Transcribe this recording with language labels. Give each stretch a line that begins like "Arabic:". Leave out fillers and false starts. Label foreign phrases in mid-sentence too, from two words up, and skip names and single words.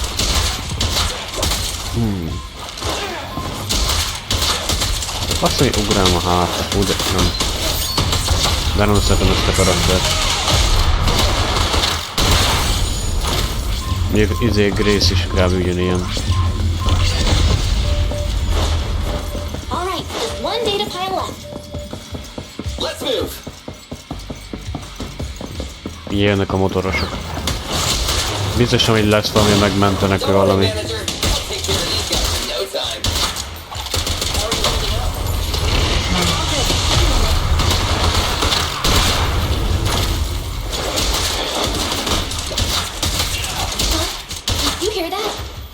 Hungarian: Azt mondja, hogy ugrálom a hátra. Úgy, nem. De nem szeretem ezt a karaktert. Még izé Grace is kb. Ugyanilyen.
English: Alright, there's one data pile left. Let's move!
Hungarian: Jönnek a motorosok. Biztosan, hogy lesz valami, megmentenek
English: Don't worry,
Hungarian: valami.
English: manager. I'll take care of these guys in no time. How are you holding up? Did you hear that?